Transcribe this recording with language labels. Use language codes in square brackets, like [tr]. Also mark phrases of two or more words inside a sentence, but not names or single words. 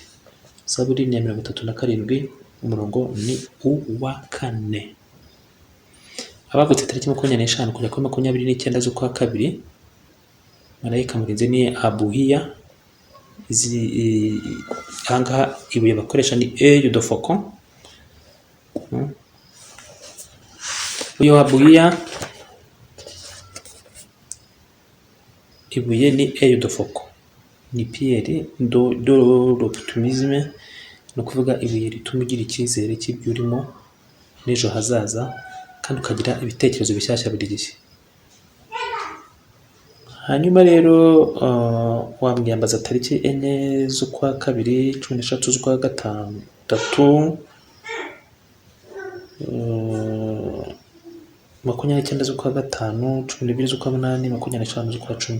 [rw] Zaburi ni 37, umurongo ni uwa 4. Abavutse tariki 25 kugera kuri 29 z'ukwa kabiri, marayika murinzi ni Abuhiya. Ahangaha ibuye bakoresha ni [fr] œil de faucon. [rw] Uyu Abuhiya ibuye ni [fr] œil de faucon, [rw] ni [fr] pierre de l'optimisme, [rw] no kuvuga ibuye rituma ugira icyizere cy'ibyo urimo n'ejo hazaza, kandi ukagira ibitekerezo bishyashya buri gihe. Hanyuma rero wamwiyambaza tariki 4 z'ukwa kabiri, 13 z'ukwa gatandatu, 29 z'ukwa gatanu, 12 z'ukwa munani, 25 z'ukwa cumi.